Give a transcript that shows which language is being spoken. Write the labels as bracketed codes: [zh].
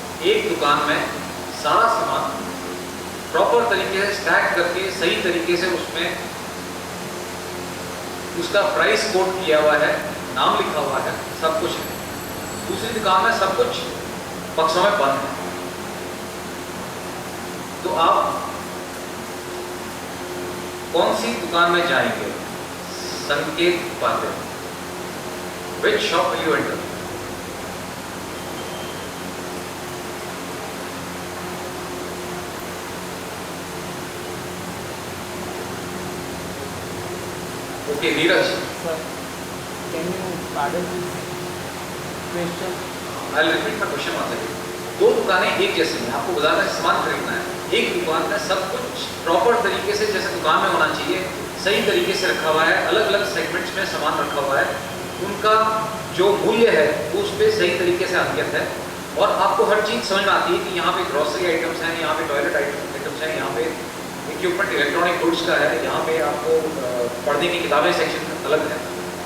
[hi] एक दुकान में सारा सामान प्रॉपर तरीके से स्टैक करके सही तरीके से उसमें उसका प्राइस कोड किया हुआ है, नाम लिखा हुआ है, सब कुछ है। दूसरी दुकान में सब कुछ बक्सों में बंद है। तो आप कौन सी दुकान में जाएंगे? संकेत पाते। [en] Which shop will you enter? Okay, Neeraj, Sir, can you pardon this question? I'll repeat my question once again. [hi] दो दुकानें एक जैसी हैं, आपको बाजार में सामान खरीदना है। एक दुकान में सब कुछ प्रॉपर तरीके से जैसे दुकान में होना चाहिए, सही तरीके से रखा हुआ है, अलग अलग सेगमेंट्स में सामान रखा हुआ है, उनका जो मूल्य है वो उस पर सही तरीके से अंकित है और आपको हर चीज़ समझ में आती है कि यहाँ पे ग्रॉसरी आइटम्स हैं, यहाँ पे टॉयलेट आइटम्स हैं, यहाँ पे इक्विपमेंट इलेक्ट्रॉनिक गुड्स का है, यहाँ पे आपको पढ़ने की किताबें सेक्शन अलग है।